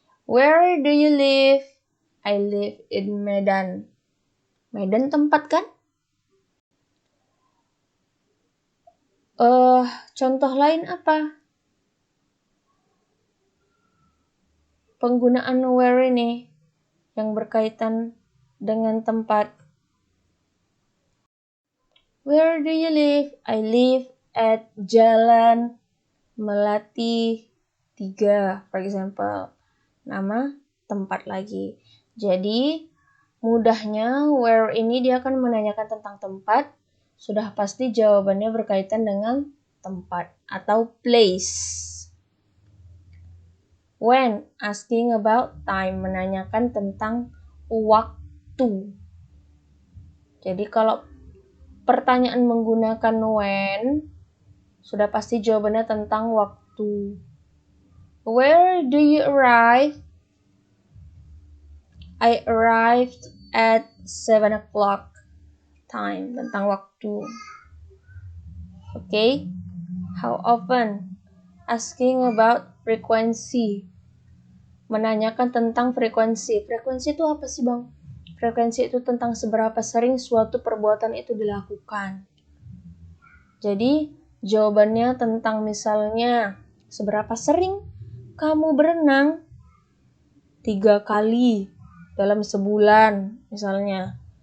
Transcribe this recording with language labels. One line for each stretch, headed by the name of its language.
English: Where do you live? I live in Medan.
Indonesian: Medan tempat kan? Contoh lain apa? Penggunaan where ini yang berkaitan dengan tempat.
English: Where do you live? I live at Jalan Melati
Indonesian: 3,
English: for example.
Indonesian: Nama tempat lagi. Jadi, mudahnya where ini dia akan menanyakan tentang tempat. Sudah pasti jawabannya berkaitan dengan tempat atau place.
English: When, asking about time,
Indonesian: menanyakan tentang waktu. Jadi kalau pertanyaan menggunakan when, sudah pasti jawabannya tentang waktu.
English: Where do you arrive? I arrived at 7 o'clock. Time,
Indonesian: tentang waktu.
English: Okay? How often? Asking about frequency.
Indonesian: Menanyakan tentang frekuensi. Frekuensi itu apa sih, Bang? Frekuensi itu tentang seberapa sering suatu perbuatan itu dilakukan. Jadi, jawabannya tentang misalnya, seberapa sering kamu berenang? 3 kali dalam sebulan, misalnya.